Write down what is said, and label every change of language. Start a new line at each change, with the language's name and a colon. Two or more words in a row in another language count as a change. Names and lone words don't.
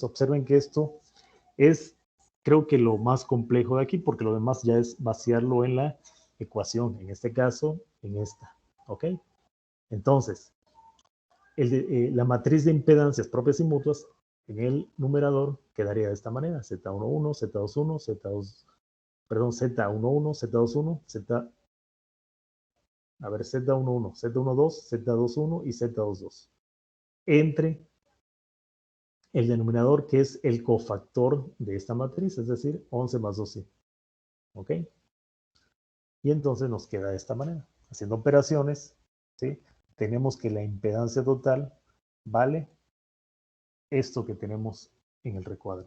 Spanish: Observen que esto es, creo que lo más complejo de aquí, porque lo demás ya es vaciarlo en la ecuación, en este caso, en esta. ¿Ok? Entonces, la matriz de impedancias propias y mutuas en el numerador quedaría de esta manera: Z11, Z21, Z2, perdón, Z11, Z21, Z, a ver, Z11, Z12, Z21 y Z22. Entre el denominador, que es el cofactor de esta matriz, es decir, 11 más 12. ¿Ok? Y entonces nos queda de esta manera. Haciendo operaciones, ¿sí? Tenemos que la impedancia total vale esto que tenemos en el recuadro.